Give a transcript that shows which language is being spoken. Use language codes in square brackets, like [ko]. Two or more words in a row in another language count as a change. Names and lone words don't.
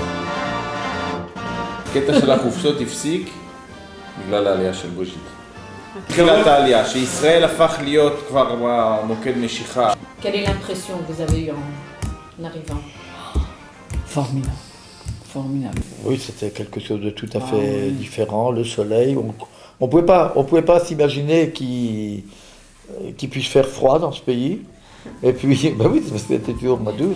[he] הקטע של החופשות הפסיק בגלל העלייה של בוז'ית. תחילת העלייה, שישראל הפך להיות כבר מוקד משיכה. [fr] Quelle est l'impression que vous avez eue en arrivant? Formidable. Formidable. Oui, c'était quelque chose de tout à fait différent, le soleil. On pouvait pas s'imaginer qu'il puisse faire froid dans ce pays. Et puis, ben oui, c'était toujours au mois d'août.